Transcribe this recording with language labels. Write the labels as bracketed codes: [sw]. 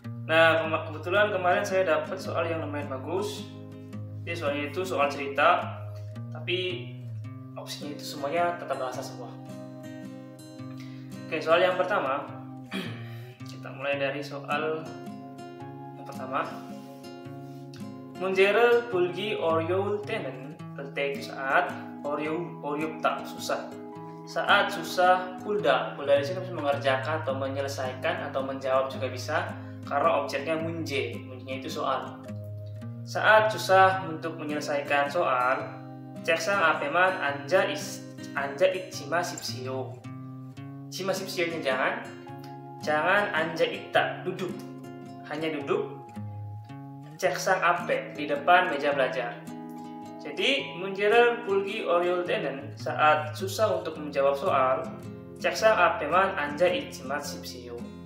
[id] Nah kebetulan kemarin saya dapat soal yang lumayan bagus. Jadi soalnya itu soal cerita, tapi opsinya itu semuanya tata bahasa semua. Oke, soal yang pertama, kita mulai dari soal yang pertama. [ko] Munje를 풀기 어려울 때는 그때 [id] saat [ko] 어렵다 [id] susah. Saat susah pulda di sini bisa mengerjakan atau menyelesaikan atau menjawab juga bisa karena objeknya munjenya itu soal. Saat susah untuk menyelesaikan soal, [ko] 책상 앞에만 앉아 있지마 십시오. 지마 십시오nya [id] jangan [ko] 앉아 있다, [id] duduk. Hanya duduk. [ko] 책상 앞에, [id] di depan meja belajar. Jadi, [ko] 문제를 풀기 어려울 때는 [id] saat susah untuk menjawab soal, [ko] 책상 앞에만 앉아 있지마 십시오.